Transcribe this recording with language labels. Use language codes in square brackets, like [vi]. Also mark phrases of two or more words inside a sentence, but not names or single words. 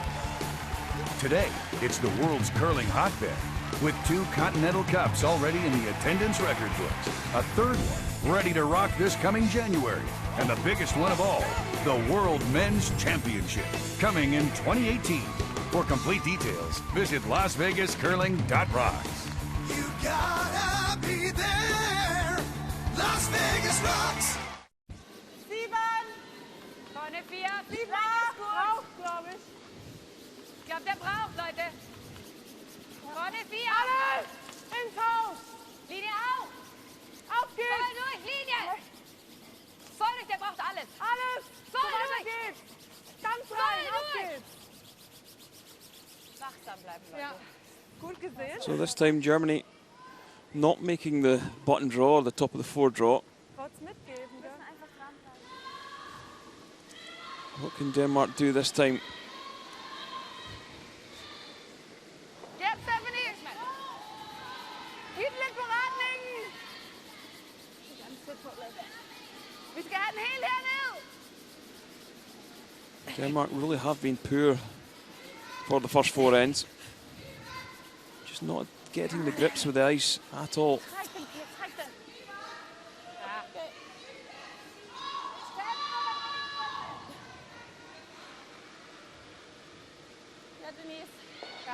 [en] Today, it's the world's curling hotbed, with 2 Continental Cups already in the attendance record books, a third one ready to rock this coming January, and the biggest one of all, the World Men's Championship, coming in 2018. For complete details, visit LasVegasCurling.rocks. You gotta be there. Las Vegas rocks. [de] 7. Vorne 4. 7. Braucht, glaube ich. Ich glaube, der braucht, Leute. Vorne 4. Alles ins Haus. Linie auf. Auf geht's. Voll durch, Linie. Voll durch, der braucht alles. Alles. Voll durch. Geht's. Ganz rein. Auf geht's. Wachsam bleiben, Leute. Ja. Gut gesehen. [en] So this time Germany not making the button draw, or the top of the 4 draw. What can Denmark do this time? Yep, Stephanie. [da] Giv lidt på retningen. Vi skal have den helt herned. [en] Denmark really have been poor for the first 4 ends. Just not getting the grips with the ice at all. [da] Træk den, Pia, træk den. Ja, Denise. Ja.